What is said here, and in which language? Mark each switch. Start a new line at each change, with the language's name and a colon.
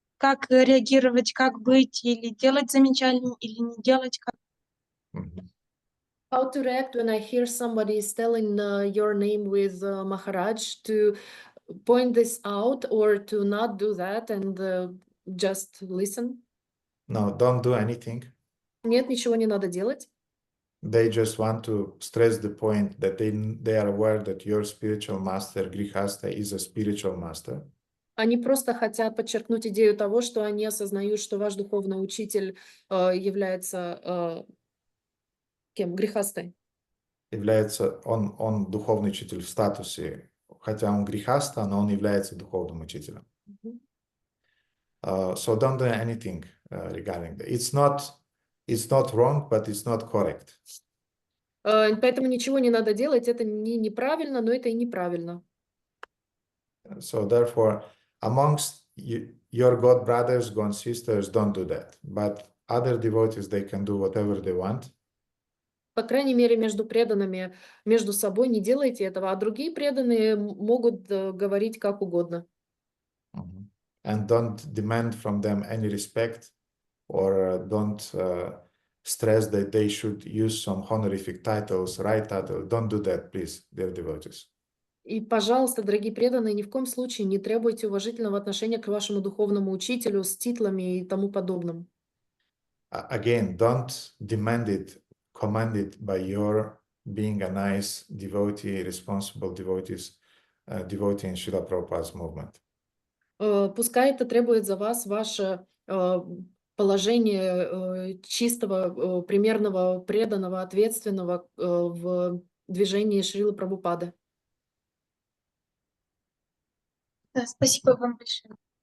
Russian: Как реагировать, как быть, или делать замечание, или не делать, как?
English: How to react when I hear somebody is telling your name with Maharaj, to point this out or to not do that and just listen? No, don't do anything.
Russian: Нет, ничего не надо делать.
English: They just want to stress the point that they are aware that your spiritual master, Grihasta, is a spiritual master.
Russian: Они просто хотят подчеркнуть идею того, что они осознают, что ваш духовный учитель является кем? Грихастой. Является он духовный учитель в статусе, хотя он Грихаста, но он является духовным учителем.
English: So don't do anything regarding that. It's not wrong, but it's not correct.
Russian: Поэтому ничего не надо делать. Это не неправильно, но это и неправильно.
English: So therefore, amongst your God brothers, God sisters, don't do that. But other devotees, they can do whatever they want.
Russian: По крайней мере, между преданными, между собой не делайте этого, а другие преданные могут говорить как угодно.
English: and don't demand from them any respect, or don't stress that they should use some honorific titles, right title. Don't do that, please, dear devotees.
Russian: И, пожалуйста, дорогие преданные, ни в коем случае не требуйте уважительного отношения к вашему духовному учителю с титлами и тому подобным.
English: Again, don't demand it, command it by your being a nice devotee, responsible devotee in Srila Prabhupada's movement.
Russian: Пускай это требует за вас ваше положение чистого, примерного, преданного, ответственного в движении Шрилы Прабхупады. Да, спасибо вам большое.